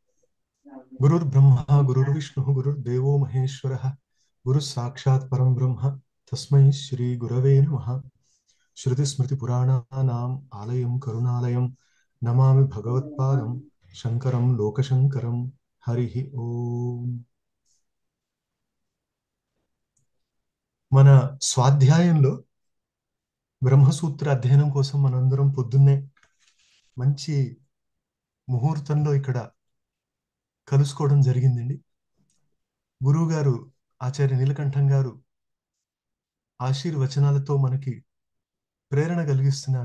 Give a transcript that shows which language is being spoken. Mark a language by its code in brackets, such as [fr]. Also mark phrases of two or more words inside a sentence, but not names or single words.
[sa] गुरुर्ब्रह्मा गुरुर्विष्णुः गुरुर्देवो महेश्वरः गुरुः साक्षात् परं ब्रह्म तस्मै श्री गुरवे नमः। श्रुतिस्मृतिपुराणानाम् आलयं करुणालयं नमामि भगवत्पादं शङ्करं लोकशङ्करं। हरिः ओम्। [te] మన స్వాధ్యాయంలో బ్రహ్మసూత్ర అధ్యయనం కోసం మనందరం పొద్దున్నే మంచి ముహూర్తంలో ఇక్కడ కలుసుకోవడం జరిగిందండి. గురువు గారు ఆచార్య నీలకంఠం గారు ఆశీర్వచనాలతో మనకి ప్రేరణ కలిగిస్తున్నారు.